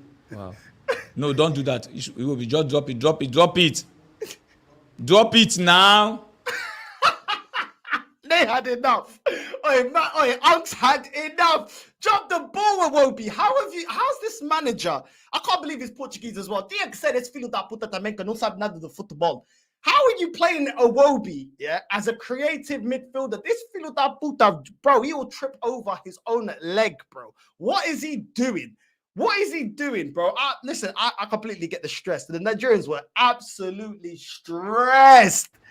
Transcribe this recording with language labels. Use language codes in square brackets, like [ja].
[en] Wow. No, don't do that. It will be just drop it. Drop it now. They had enough. Unks had enough. Drop the ball, Awobi. How's this manager? I can't believe he's Portuguese as well. Dia said it's [pt] Filhos da puta também, que não sabe nada do futebol. [en] How are you playing Awobi, yeah, as a creative midfielder? This [pt] Filhos da puta, [en] bro, he will trip over his own leg, bro. What is he doing? What is he doing, bro? Listen, I completely get the stress. The Nigerians were absolutely stressed.